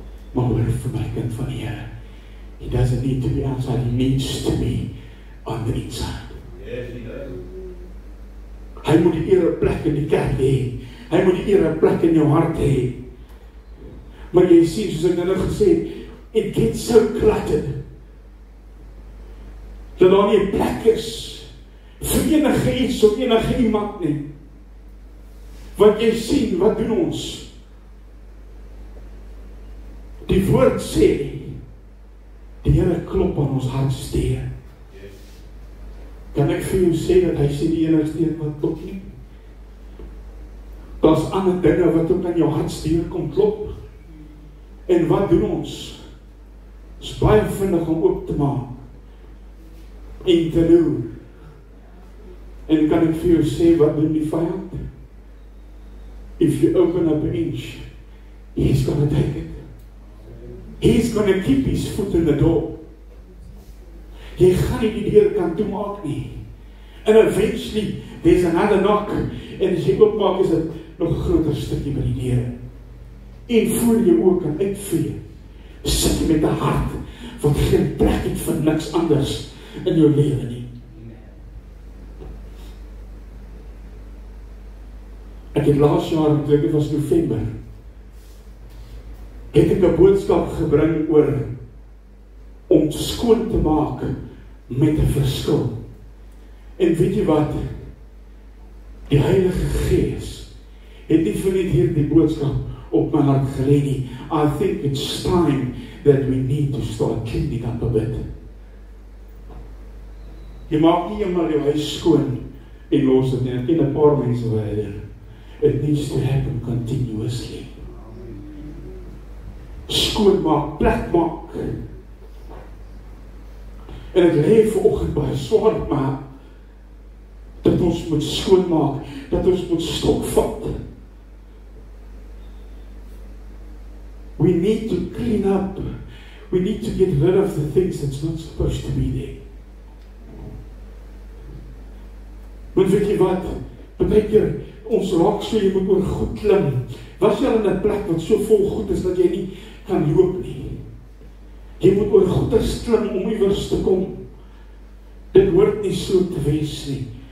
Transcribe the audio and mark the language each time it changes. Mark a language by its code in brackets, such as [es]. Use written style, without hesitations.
[af] Maar hoor vir my kind van die Here, [en] he doesn't need to be outside, he needs to be on the inside. [af] Hy moet die ereplek in die kerk hê. Hy moet die ereplek in jou hart hê. Maar jy sien, soos ek nou gesê het, [en] it gets so cluttered, [af] dat daar nie 'n plek is vir enige iets of enige iemand nie. Wat jy sien, wat doen ons? Die woord sê, die Here klop aan ons hartsteer. Kan ek vir jou sê dat hy sê die enigste een wat klop nie? Daar's ander dinge wat ook aan jou hartsteer kom klop. En wat doen ons? Ons is baie vinnig om oop te maak en te loer. En kan ek vir jou sê wat doen die vyand? [en] If you open up an inch, he's gonna take it. He's gonna keep his foot in the door. [af] Jy gaan nie die deur kan toemaak nie. [en] And eventually, there's another knock. [af] En as jy oopmaak, is dit nog 'n groter stukkie by die deur. En voor jy ook kan uitvee, sit jy met 'n hart wat geen plek het vir niks anders in jou lewe nie. Ek het laas jaar, ek dink dit was November, het ek 'n boodskap gebring oor om skoon te maak met 'n verskil. En weet jy wat? Die Heilige Gees het nie vir net hierdie boodskap op my hart gelê nie. [en] I think it's time that we need to start cleaning up a bit. [af] Jy maak nie eenmaal jou huis skoon en los dit nie. Ek ken 'n paar mense wat dit doen. [en] It needs to happen continuously. [af] Skoon maak, plek maak. En ek lê vanoggend baie swaar, maar dat ons moet skoon maak, dat ons moet stokvat. [en] We need to clean up. We need to get rid of the things that's not supposed to be there. [af] Want weet jy wat? Partykeer, ons raak so, jy moet oor goed klim. Was jy al in 'n plek wat so vol goed is, dat jy nie kan loop nie? Jy moet oor goeders klim om iewers te kom. Dit hoort nie so te wees nie.